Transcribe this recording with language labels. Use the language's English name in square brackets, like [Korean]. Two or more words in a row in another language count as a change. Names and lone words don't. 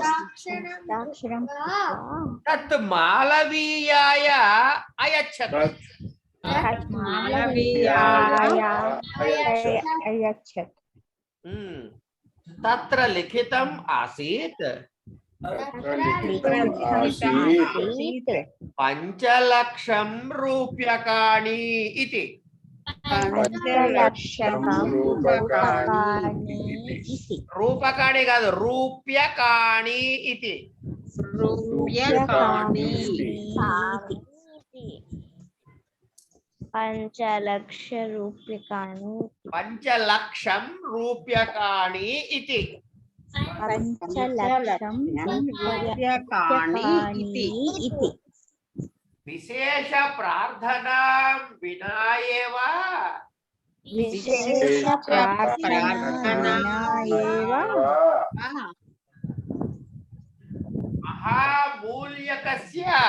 [Sanskrit] तत् मालवीयाय अयच्छत् तत्र लिखितम् आसीत् 5 లక్షం रूप्यकाणि इति रूपकाणि కాదు రూప్యకాణి इति रूप्यकाणि పంచలక్షరూప్యకాణి పంచలక్షం రూప్యకాణి ఇతి పంచలక్షం रूप्यकाणि इति ఇది విశేష ప్రార్థనా వినా ఏవ విశేష ప్రార్థనా ఏవ మహామూల్యకస్య